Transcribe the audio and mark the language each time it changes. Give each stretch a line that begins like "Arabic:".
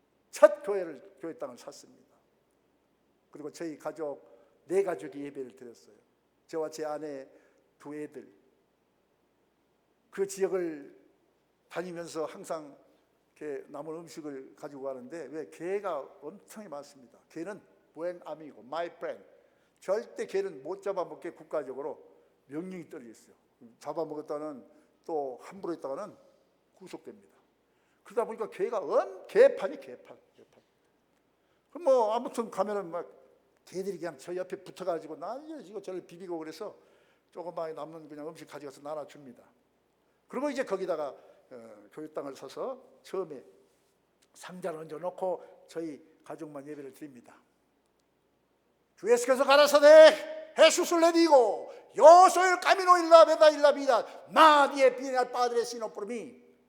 Korean: 첫 교회 땅을 샀습니다. 그리고 저희 가족 4가족이 예배를 드렸어요. 저와 제 아내 2 애들. 그 지역을 다니면서 항상 이렇게 남은 음식을 가지고 가는데 왜 개가 엄청 많습니다. 개는
Spanish: buen amigo,
English: my friend.
Korean: 절대 개는 못 잡아먹게 국가적으로 명령이 떨어져 있어요. 잡아먹었다는 또 함부로 했다가는 구속됩니다. 그러다 보니까 개가 개판이 개판. 그럼 뭐 아무튼 가면은 막 개들이 그냥 저 옆에 붙어가지고 난리지고 저를 비비고 그래서 조그마하게 남는 그냥 음식 가져가서 나눠줍니다. 그리고 이제 거기다가 교회 땅을 사서 처음에 상자를 얹어놓고 저희 가족만 예배를 드립니다. 주 예수께서 가라사대 헤수스를 내디고
Spanish: yo soy el camino y la verdad y la vida nadie viene al Padre sino por mí.